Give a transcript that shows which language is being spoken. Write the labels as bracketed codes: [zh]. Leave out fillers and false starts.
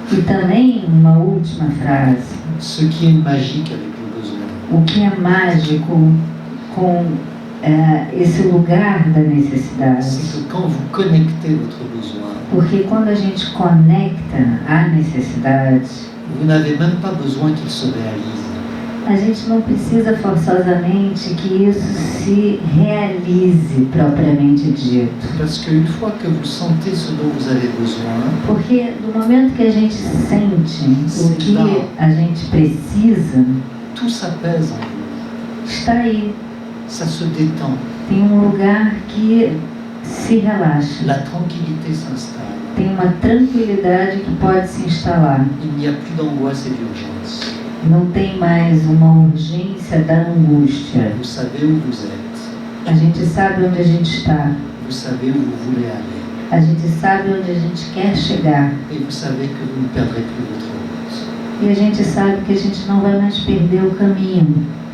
[pt] E também uma última frase: [fr] Ce qui est magique avec le besoin, [pt] o que é mágico com esse lugar da necessidade. [fr] C'est que quand vous connectez votre besoin, [pt] Porque quando a gente conecta a necessidade, [fr] vous n'avez même pas besoin qu'il se réalise. [pt] a gente não precisa forçosamente que isso se realize propriamente dito. [fr] Parce qu'une fois que vous sentez ce dont vous avez besoin, [pt] Porque no momento que a gente sente o que a gente precisa, [fr] tout s'apaise en vous. [pt] está aí. [fr] Ça se détend. [pt] Tem um lugar que se relaxa. [fr] La tranquillité s'installe. [pt] Tem uma tranquilidade que pode se instalar. [fr] Il n'y a plus d'angoisse et d'urgence. [pt] Não tem mais uma urgência da angústia. [fr] Vous savez où vous êtes. [pt] A gente sabe onde a gente está. [fr] Vous savez où vous voulez aller. [pt] A gente sabe onde a gente quer chegar. [fr] Et vous savez que vous ne perdrez plus votre route. [pt] E a gente sabe que a gente não vai mais perder o caminho.